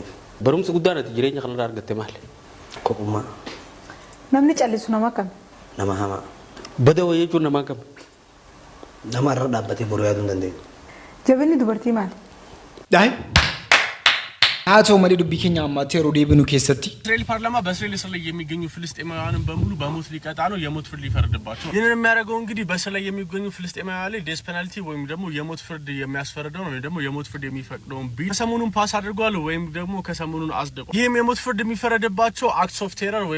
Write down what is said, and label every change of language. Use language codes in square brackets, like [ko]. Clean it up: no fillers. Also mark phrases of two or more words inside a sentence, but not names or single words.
[om] Barumsa guddaan ati jireenya kanarraa argatte maali? Kophummaa. Namni callisu nama kam? Nama hamaa. Bada wayii jechuun nama kam? Nama irra dhaabbatee boruu yaaduu hin dandeenye. Jabinni dubartii maali? Daa'im. haa ta'u malee dubbii keenya ammaatti yeroo deebinu keessatti [am] እስራኤል ፓርላማ በእስራኤል እስር ላይ የሚገኙ ፍልስጤማውያንን በሙሉ በሞት ሊቀጣ ነው የሞት ፍርድ ሊፈርድባቸው ይህንን የሚያደርገው እንግዲህ በእስር ላይ የሚገኙ ፍልስጤማውያን ላይ [en] death penalty [am] ወይም ደግሞ የሞት ፍርድ የሚያስፈርደው ነው ወይም ደግሞ የሞት ፍርድ የሚፈቅደውን ቢል ከሰሞኑን ፓስ አድርጓል ወይም ደግሞ ከሰሞኑን አጽድቋል። ይህም የሞት ፍርድ የሚፈረድባቸው [en] acts of terror [am] ወይም